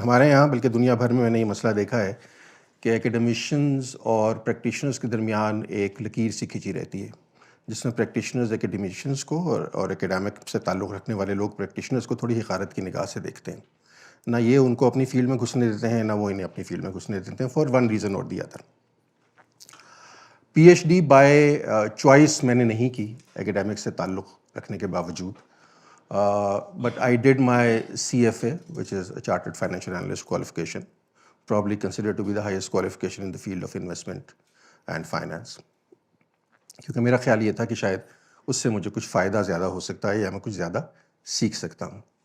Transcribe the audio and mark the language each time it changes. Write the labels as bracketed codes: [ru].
[ur] ہمارے یہاں بلکہ دنیا بھر میں نے یہ مسئلہ دیکھا ہے کہ ایکیڈیمیشنز اور پریکٹیشنرز کے درمیان ایک لکیر سی کھینچی رہتی ہے، جس میں پریکٹیشنرز ایکیڈیمیشنز کو اور ایکیڈیمک سے تعلق رکھنے والے لوگ پریکٹیشنرز کو تھوڑی حقارت کی نگاہ سے دیکھتے ہیں. نہ یہ ان کو اپنی فیلڈ میں گھسنے دیتے ہیں، نہ وہ انہیں اپنی فیلڈ میں گھسنے دیتے ہیں، [en] For one reason اور the other. [ur] PhD by choice میں نے نہیں کی ایکیڈیمک سے تعلق رکھنے کے باوجود. [en] But I did my CFA which is a Chartered Financial Analyst qualification, probably considered to be the highest qualification in the field of investment and finance. [ur] کیونکہ میرا خیال یہ تھا کہ شاید اس سے مجھے کچھ فائدہ زیادہ ہو سکتا ہے یا میں کچھ زیادہ سیکھ سکتا ہوں.